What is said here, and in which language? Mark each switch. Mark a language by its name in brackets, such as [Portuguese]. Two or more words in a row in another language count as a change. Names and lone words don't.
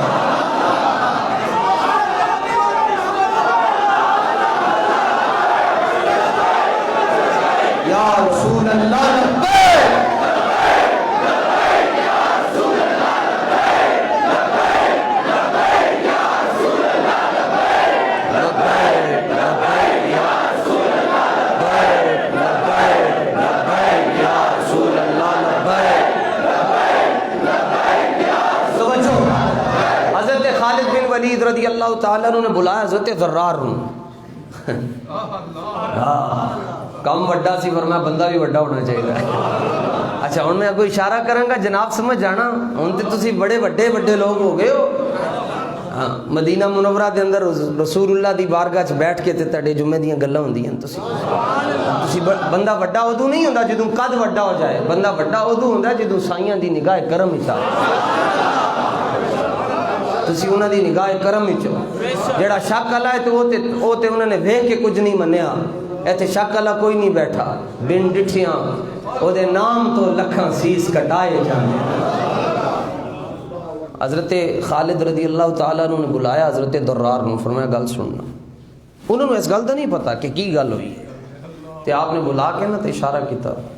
[Arabic] یا رسول اللہ لبیک، یا رسول اللہ لبیک، لبیک یا رسول اللہ لبیک، لبیک لبیک یا رسول اللہ لبیک، لبیک لبیک یا رسول اللہ لبیک، لبیک لبیک یا رسول اللہ۔ [Punjabi] توجہ، حضرت خالد بن ولید [Arabic] رضی اللہ تعالیٰ عنہ [Punjabi] نے بلایا حضرت ذرار کم وڈا سی، فرمایا بندہ بھی وڈا ہونا چاہیے۔ اچھا ہن میں کوئی اشارہ کراں گا، جناب سمجھ جانا، ہن تے تسی بڑے وڈے لوگ ہو گئے ہو۔ ہاں مدینہ منورہ دے اندر رسول اللہ دی بارگاہ چ بیٹھ کے تے تہاڈے جمعے دیاں گلاں ہوندیاں، تسی بندہ وڈا ادوں نہیں ہوندا جدوں قد وڈا ہو جائے، بندہ وڈا ادوں ہوندا جدوں سائیاں دی نگاہ کرم وچ آ، تسی انہاں دی نگاہ کرم وچ جڑا شک والا ہے تے او تے انہاں نے ویکھ کے کچھ نہیں منیا، ایتھے شک والا کوئی نہیں بیٹھا، بن ڈٹھیاں او دے نام تو لکھاں سیس کٹائے جانے۔ حضرت خالد [Arabic] رضی اللہ تعالیٰ عنہ [Punjabi] نے بلایا حضرت درار نے، فرمایا گل سننا، انہوں نے اس گل دا نہیں پتا کہ کی گل ہوئی ہے، تے آپ نے بلا کے نا تے اشارہ کیتا،